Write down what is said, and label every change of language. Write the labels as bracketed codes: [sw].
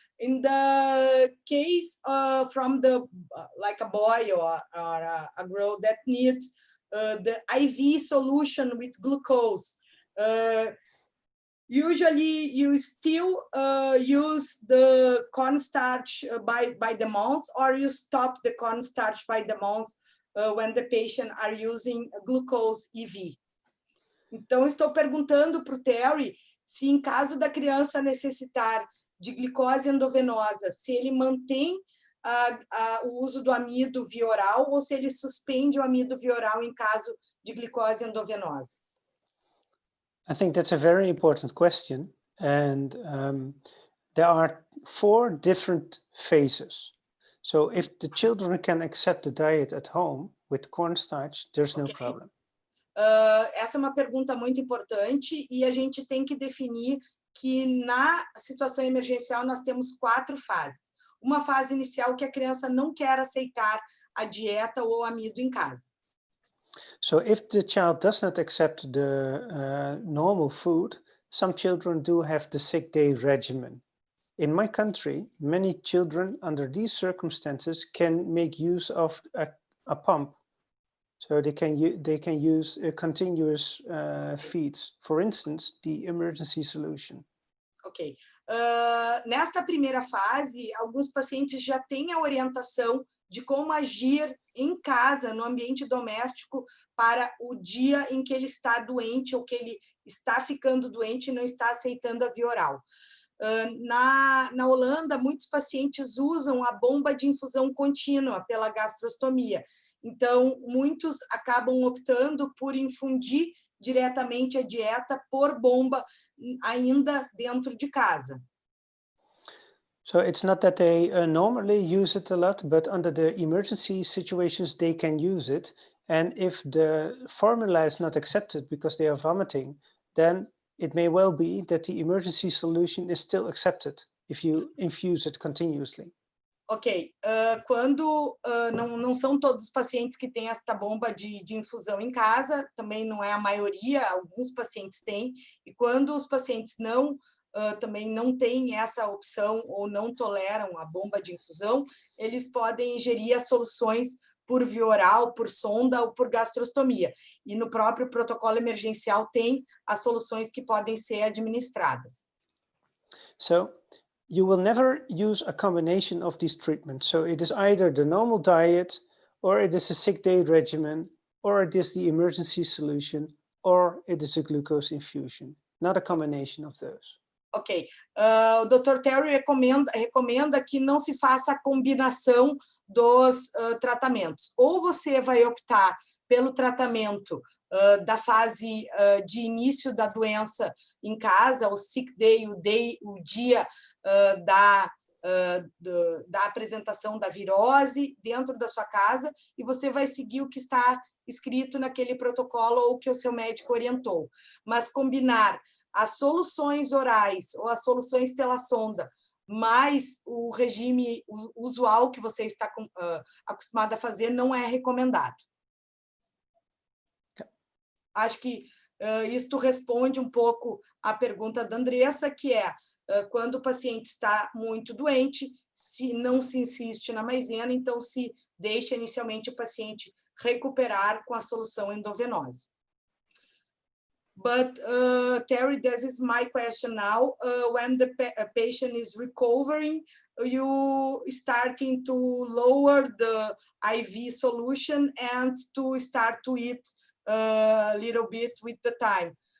[en] In the case from like a boy or a girl that needs the IV solution with glucose, usually you still use the cornstarch by the months, or you stop the cornstarch by the months when the patient are using glucose IV. [pt] Então, estou perguntando para o Terry se, em caso da criança necessitar de glicose endovenosa, se ele mantém o uso do amido via oral ou se ele suspende o amido via oral em caso de glicose endovenosa. [en] I think that's a very important question, and there are 4 different phases. So if the children can accept the diet at home with cornstarch, there's no problem. [pt] Essa é uma pergunta muito importante e a gente tem que definir que na situação emergencial nós temos 4 fases. Uma fase inicial que a criança não quer aceitar a dieta ou o amido em casa. [en] So if the child does not accept the normal food, some children do have the sick day regimen. In my country, many children under these circumstances can make use of a pump. So they can use continuous feeds. For instance, the emergency solution. Ok. [pt] Nesta primeira fase, alguns pacientes já têm a orientação de como agir em casa, no ambiente doméstico, para o dia em que ele está doente ou que ele está ficando doente e não está aceitando a via oral. Na Holanda, muitos pacientes usam a bomba de infusão contínua pela gastrostomia. Então, muitos acabam optando por infundir diretamente a dieta por bomba, ainda dentro de casa. [en] So it's not that they normally use it a lot, but under the emergency situations, they can use it. And if the formula is not accepted because they are vomiting, then it may well be that the emergency solution is still accepted if you infuse it continuously. [pt] Ok, quando não são todos os pacientes que têm esta bomba de infusão em casa, também não é a maioria, alguns pacientes têm, e quando os pacientes também não têm essa opção ou não toleram a bomba de infusão, eles podem ingerir as soluções por via oral, por sonda ou por gastrostomia. E no próprio protocolo emergencial tem as soluções que podem ser administradas. [en] So you will never use a combination of these treatments. So it is either the normal diet, or it is a sick day regimen, or it is the emergency solution, or it is a glucose infusion, not a combination of those. [pt] Ok, o Dr. Terry recomenda que não se faça a combinação dos tratamentos. Ou você vai optar pelo tratamento da fase de início da doença em casa, o sick day, o dia da apresentação da virose dentro da sua casa, e você vai seguir o que está escrito naquele protocolo ou que o seu médico orientou. Mas combinar as soluções orais ou as soluções pela sonda, mais o regime usual que você está acostumado a fazer, não é recomendado. Acho que isto responde um pouco à pergunta da Andressa, que é, quando o paciente está muito doente, se não se insiste na maisena, então se deixa inicialmente o paciente recuperar com a solução endovenosa. [en] But Terry, this is my question now. When the patient is recovering, you starting to lower the IV solution and to start to eat a little bit with the time.